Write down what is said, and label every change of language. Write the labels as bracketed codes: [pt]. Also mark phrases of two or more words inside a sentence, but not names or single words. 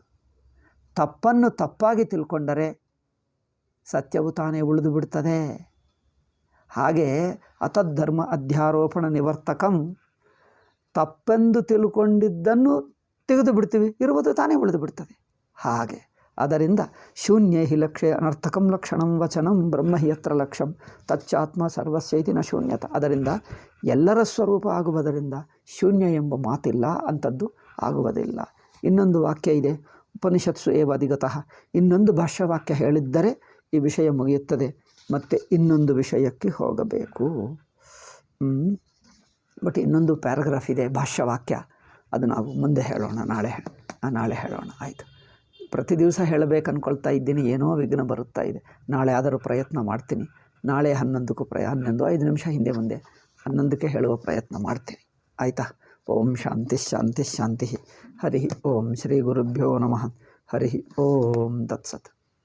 [kn] ತಪ್ಪನ್ನು ತಪ್ಪಾಗಿ ತಿಳ್ಕೊಂಡರೆ ಸತ್ಯವು ತಾನೇ ಉಳಿದು ಬಿಡ್ತದೆ. ಹಾಗೆ [sa] ಅತದ್ಧರ್ಮ ಅಧ್ಯಾರೋಪಣ ನಿವರ್ತಕಂ, [kn] ತಪ್ಪೆಂದು ತಿಳ್ಕೊಂಡಿದ್ದನ್ನು ತೆಗೆದು ಬಿಡ್ತೀವಿ, ಇರುವುದು ತಾನೇ ಉಳಿದು ಬಿಡ್ತದೆ. ಹಾಗೆ ಅದರಿಂದ [sa] ಶೂನ್ಯ ಹಿ ಲಕ್ಷ್ಯ ಅನರ್ಥಕಂ ಲಕ್ಷಣಂ ವಚನಂ ಬ್ರಹ್ಮ ಹಿ ಯತ್ರ ಲಕ್ಷ್ಯಂ ತಚ್ಚಾತ್ಮ ಸರ್ವಸ್ಯೈತಿ ನ ಶೂನ್ಯತ. [kn] ಅದರಿಂದ ಎಲ್ಲರ ಸ್ವರೂಪ ಆಗುವುದರಿಂದ ಶೂನ್ಯ ಎಂಬ ಮಾತಿಲ್ಲ, ಅಂಥದ್ದು ಆಗುವುದಿಲ್ಲ. ಇನ್ನೊಂದು ವಾಕ್ಯ ಇದೆ, [sa] ಉಪನಿಷತ್ಸು ಏವ ಅಧಿಗತಃ. [kn] ಇನ್ನೊಂದು ಭಾಷ್ಯವಾಕ್ಯ ಹೇಳಿದ್ದರೆ ಈ ವಿಷಯ ಮುಗಿಯುತ್ತದೆ, ಮತ್ತು ಇನ್ನೊಂದು ವಿಷಯಕ್ಕೆ ಹೋಗಬೇಕು. ಬಟ್ ಇನ್ನೊಂದು ಪ್ಯಾರಾಗ್ರಾಫ್ ಇದೆ ಭಾಷ್ಯವಾಕ್ಯ, ಅದು ನಾವು ಮುಂದೆ ಹೇಳೋಣ, ನಾಳೆ ಹೇಳೋಣ. ಆಯಿತು. ಪ್ರತಿ ದಿವಸ ಹೇಳಬೇಕು ಅಂದ್ಕೊಳ್ತಾ ಇದ್ದೀನಿ, ಏನೋ ವಿಘ್ನ ಬರುತ್ತಾ ಇದೆ. ನಾಳೆ ಆದರೂ ಪ್ರಯತ್ನ ಮಾಡ್ತೀನಿ. ನಾಳೆ 11ಕ್ಕೂ 5 ನಿಮಿಷ ಹಿಂದೆ ಮುಂದೆ 11ಕ್ಕೆ ಹೇಳುವ ಪ್ರಯತ್ನ ಮಾಡ್ತೀನಿ. ಆಯಿತಾ? [sa] ಓಂ ಶಾಂತಿ ಶಾಂತಿ ಶಾಂತಿ. ಹರಿ ಓಂ ಶ್ರೀ ಗುರುಭ್ಯೋ ನಮಃ. ಹರಿ ಓಂ ತತ್ಸತ್.